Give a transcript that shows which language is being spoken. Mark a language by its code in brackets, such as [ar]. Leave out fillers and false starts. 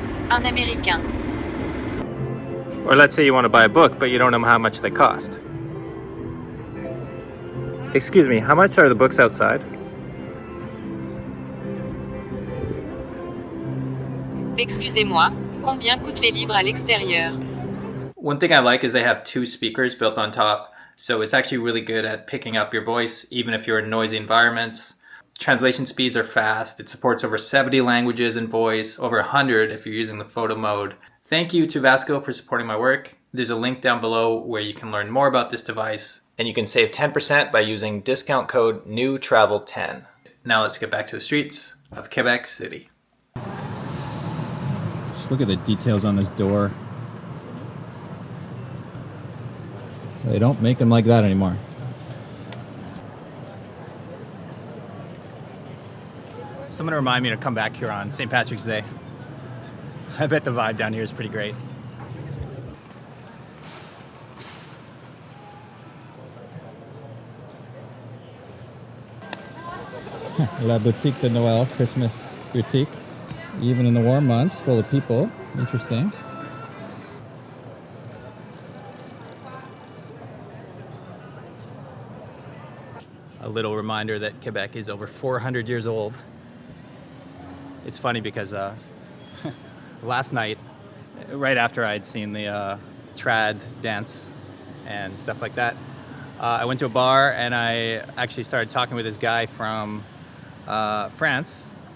[fr] Un Américain. [en] Or let's say you want to buy a book, but you don't know how much they cost. Excuse me, how much are the books outside? [fr] Excusez-moi, combien coûtent les livres à l'extérieur? [en] One thing I like is they have two speakers built on top, so it's actually really good at picking up your voice, even if you're in noisy environments. Translation speeds are fast. It supports over 70 languages in voice, over 100 if you're using the photo mode. Thank you to Vasco for supporting my work. There's a link down below where you can learn more about this device, and you can save 10% by using discount code NEWTRAVEL10. Now let's get back to the streets of Quebec City. Just look at the details on this door. They don't make them like that anymore. Someone remind me to come back here on St. Patrick's Day. I bet the vibe down here is pretty great. [fr] La boutique de Noël, [en] Christmas boutique. Even in the warm months, full of people. Interesting. A little reminder that Quebec is over 400 years old. It's funny because last night, right after I'd seen the trad dance and stuff like that, I went to a bar and I actually started talking with this guy from France.